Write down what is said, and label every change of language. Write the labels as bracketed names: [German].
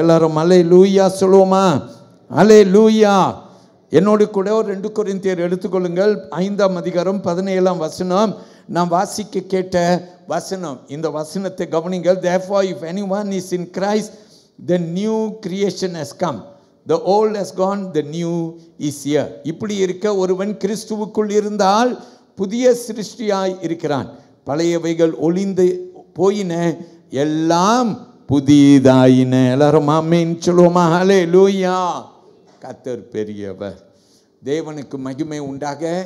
[Tamil] எல்லாரும் அல்லேலூயா சொல்லுவோமா? அல்லேலூயா. என்னோடு கூட 2 கொரிந்தியர் எடுத்துக்கொள்ளுங்கள். 5ஆம் அதிகாரம் 17ஆம் வசனம் நாம் வாசிக்க கேட்ட வசனம். இந்த வசனத்தை கவனிங்கள். [English] Therefore if anyone is in Christ, the new creation has come. The old has gone, the new is here. [Tamil] இப்படி இருக்க ஒருவன் கிறிஸ்துவுக்குள் இருந்தால் புதிய சிருஷ்டியாய் இருக்கிறான். பழையவைகள் ஒளிந்து போயின, எல்லாம் புதிதாயின. எல்லாரும் ஆமென் சொல்லுவோமா? ஹல்லேலூயா. கர்த்தர் பெரியவர். தேவனுக்கு மகிமை உண்டாக.